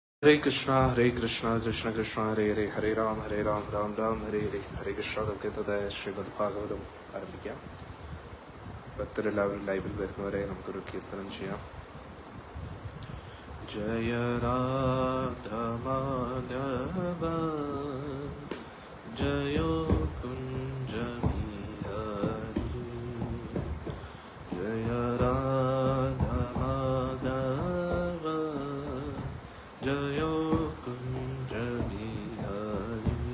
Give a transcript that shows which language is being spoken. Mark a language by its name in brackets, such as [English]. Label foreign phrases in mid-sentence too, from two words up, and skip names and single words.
[Sanskrit] हरे कृष्णा कृष्ण कृष्ण हरे राम राम राम हरे हरे कृष्ണ [Malayalam] നമുക്ക് ഇന്നത്തെ ശ്രീമദ് ഭാഗവതം ആരംഭിക്കാം. ഭക്തരെല്ലാവരും ലൈവിൽ വരുന്നവരെ നമുക്കൊരു കീർത്തനം ചെയ്യാം. [Sanskrit] जय राधा माधव जयो कुञ्ज विहारी जय राधा माधव जयो कुञ्ज विहारी